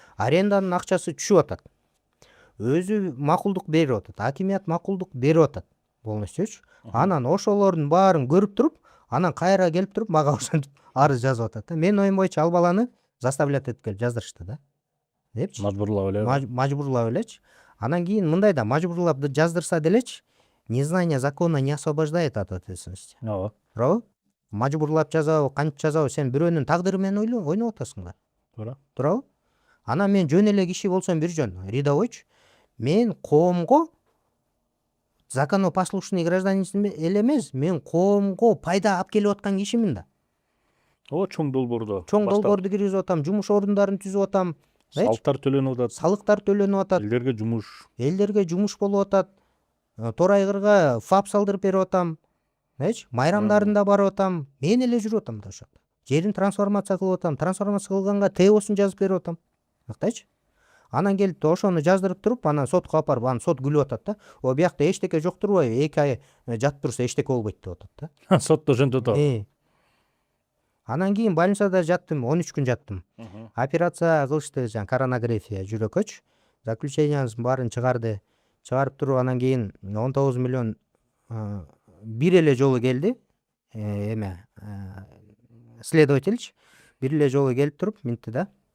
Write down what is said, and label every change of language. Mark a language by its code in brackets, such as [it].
[ky] Аренданын акчасы түшүп атат. Өзү макулдук берип атат. Акимият макулдук берип атат. Полностью. Анан ошолордун баарын көрүп туруп, анан кайра келип туруп мага ошентип арыз жазып атат да. Менин оюм боюнча ал баланы заставлять этип келип жаздырышты да. Депчи. Мажбурлап эле. Мажбурлап элечи. Анан кийин мындай да, мажбурлап жаздырса делечи, [ru] незнание закона не освобождает от ответственности. [ky] Ооба. Туурабы? Мажбурлап жазабы, кантип жазабы, сен бирөөнүн тагдыры менен ойноп атасың да. Туура. Туурабы? Анан мен жөн эле киши болсом бир жөн, рядовойчу. Мен коомго законопослушный гражданин эле эмес, мен коомго пайда алып келип аткан кишимин да. О, чоң долбоорду. Чоң долбоорду киргизип атам, жумуш орундарын түзүп атам. Салыктар төлөнүп атат. Салыктар төлөнүп атат. Элдерге жумуш болуп атат. Тор Айгырга ФАП салдырып берип атам. Майрамдарында барып атам. Мен эле жүрүп атам да ошо жакта. Жерин трансформация кылып атам. Трансформация кылганга ТОсун жазып берип атам. Мактайчы. Анан келип ошону жаздырып туруп, анан сотко алып барып, анан сот күлүп атат да. Биякта эчтеке жок турбайбы? 2 ай жатып турса эчтеке болбойт деп атат да. Сотто ошентип атабы? Анан кийин больницада жаттым, 13 күн жаттым. Операция кылышты, жаңы коронография жүрөккөчү. Заключениянын баарын чыгарды. Чыгарып туруп анан кийин 19 миллион бир эле жолу келди. Эме следовательчи бир эле жолу келип туруп минтти да.